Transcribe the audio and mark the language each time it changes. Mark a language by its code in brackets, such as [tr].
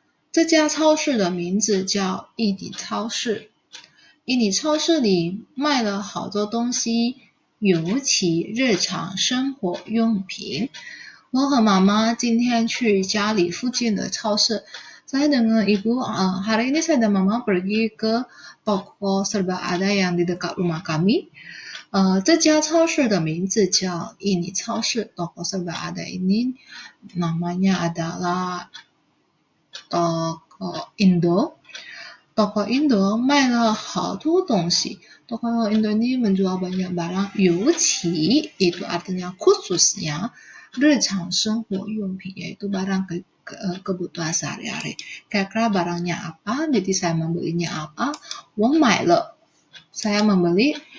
[zh] 这家超市的名字叫一里超市。一里超市里卖了好多东西，尤其日常生活用品。我和妈妈今天去家里附近的超市。 [id] Saya dengan ibu hari ini saya dan mama pergi ke toko serba ada yang di dekat rumah kami. [zh] 这家超市的名字叫一里超市。 [id] Toko serba ada ini namanya adalah Toko Indo. [zh] Toko Indo 卖了好多东西。 [id] Toko Indo ini menjual banyak barang. [zh] 尤其 [id] itu artinya khususnya [zh] 日常生活用品 [id] yaitu barang kebutuhan sehari-hari. Kira-kira barangnya apa? Jadi saya membelinya apa? [zh] 我买了 [id] saya membeli.